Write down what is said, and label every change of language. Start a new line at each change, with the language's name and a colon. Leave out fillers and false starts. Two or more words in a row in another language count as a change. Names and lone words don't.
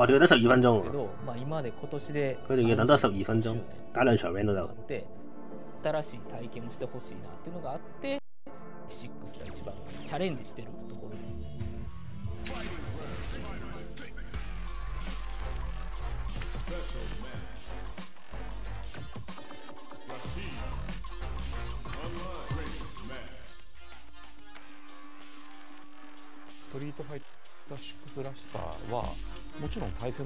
Cantonese: 仲要得12分鐘喎，佢哋要等多12分鐘，打2場 round 都得。
Japanese: 新しい体験をしてほしいなっていうのがあって、6が一番チャレンジしてるところです。ストリートファイター6らしさはもちろん対戦の